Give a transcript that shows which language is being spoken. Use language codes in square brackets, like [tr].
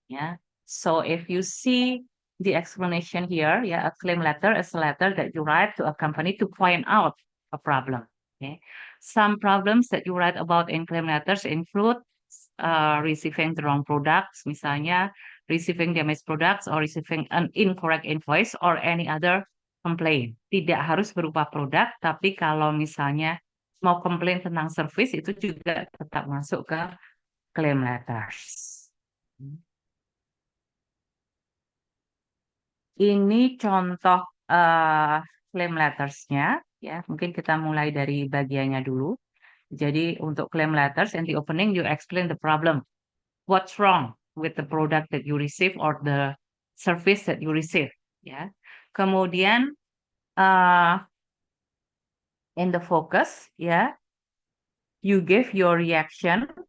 [en] Ya, so if you see the explanation here, ya, a claim letter is a letter that you write to a company to point out a problem. Okay. Some problems that you write about in claim letters include receiving the wrong products, [id] misalnya [en] receiving damaged products or receiving an incorrect invoice or any other complaint. [id] Tidak harus berupa produk, tapi kalau misalnya mau komplain tentang service itu juga tetap masuk ke claim letters. Ini contoh claim lettersnya, ya. Mungkin kita mulai dari bagiannya dulu. Jadi untuk [en] claim letters, in the opening you explain the problem. What's wrong with the product that you receive or the service that you receive, ya. [id] Kemudian [en] in the focus, ya, you give your reaction.